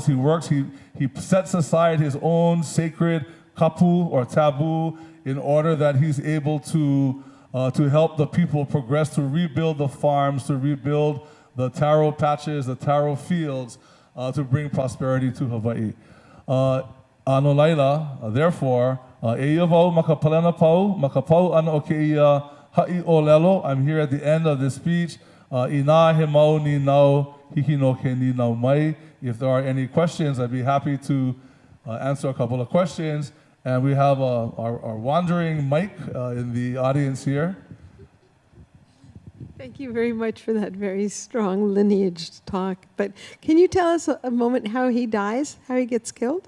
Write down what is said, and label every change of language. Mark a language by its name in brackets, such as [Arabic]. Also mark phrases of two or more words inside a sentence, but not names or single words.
[English] He sets aside his own sacred kapu or taboo in order that he's able to help the people progress, to rebuild the farms, to rebuild the taro patches, the taro fields, to bring prosperity to Hawaii. [Hawaiian] Ano laila, therefore, e ia wau makapalena pau, makapau ana o keia ha'i o lelo. [English] I'm here at the end of this speech. [Hawaiian] Ina he mau ni nau, hiki no ke ni nau mai. [English] If there are any questions, I'd be happy to answer a couple of questions. And we have our wandering Mike in the audience here. Thank you very much for that very strong lineage talk. But can you tell us a moment how he dies, how he gets killed?